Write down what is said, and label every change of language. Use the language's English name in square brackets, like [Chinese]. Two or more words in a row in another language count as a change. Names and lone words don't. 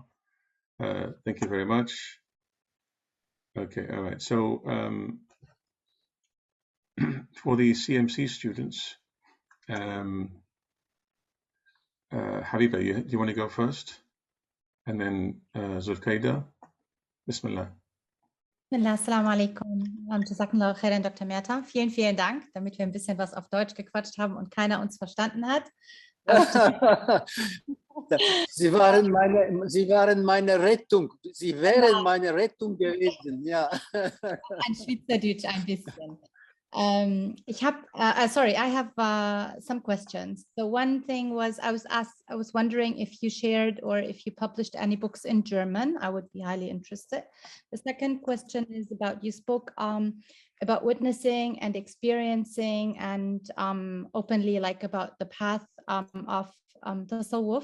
[English] Thank you very much. Okay, all right. So for the CMC students, Habiba, do you want to go first? And then Zulkaida. Bismillah. [Arabic] السلام عليكم. جزاك الله خيرا, [English] Dr. Merter. [German] Vielen, vielen Dank, damit wir ein bisschen was auf Deutsch gequatscht haben und keiner uns verstanden hat. Sie waren meine Rettung. Sie wären meine Rettung gewesen, ja. Ein Schweizerdeutsch ein bisschen. [English] I have some questions. So one thing was I was wondering if you shared or if you published any books in German. I would be highly interested. The second question is about, you spoke about witnessing and experiencing and openly like about the path of tasawwuf.